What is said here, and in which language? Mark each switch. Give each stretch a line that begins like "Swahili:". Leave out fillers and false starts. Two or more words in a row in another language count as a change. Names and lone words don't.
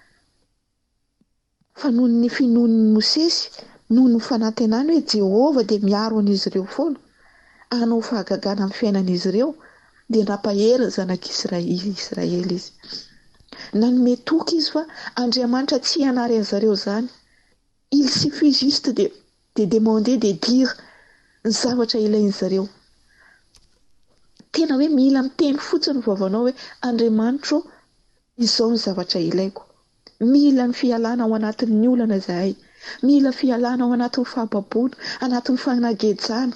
Malagasy: Fa noho ny finoan'ny Mosesy, noho ny fanantenany hoe Jehovah dia miaro an'izy ireo foana, hanao fahagagana amin'ny fiainan'izy ireo, dia nampahery ny zanak'Israely izy. Nanome toky izy fa Andriamanitra tsy hanary an'izareo izany.
French: Il suffit juste de demander, de dire
Malagasy: ny zavatra ilain'izy ireo. Tena hoe mila miteny fotsiny vaovanao hoe Andriamanitra izao ny zavatra ilaiko. Mila ny fialana ao anatin'ny olana izahay. Mila fialana ao anatin'ny fahababoana, anatin'ny fanagejana.